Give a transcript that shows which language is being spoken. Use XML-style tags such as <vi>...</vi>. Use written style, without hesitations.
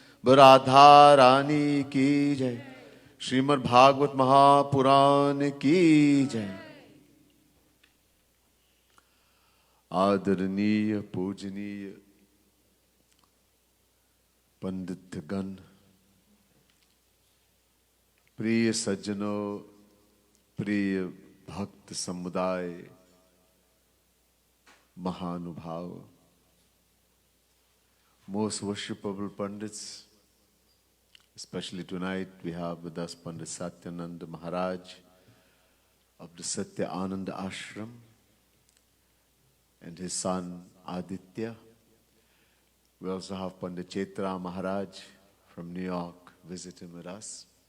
<hi>Radha Rani की जय। श्रीमद् भागवत महापुराण की जय। आदरणीय पूजनीय पंडित गण, प्रिय सज्जनों, प्रिय भक्त समुदाय, महानुभाव,</hi> <en>most worshipable Pandits. Especially tonight, we have with us Pandit Satyananda Maharaj of the Satya Ananda Ashram and his son Aditya. We also have Pandit Chaitra Maharaj from New York visiting with us.</en>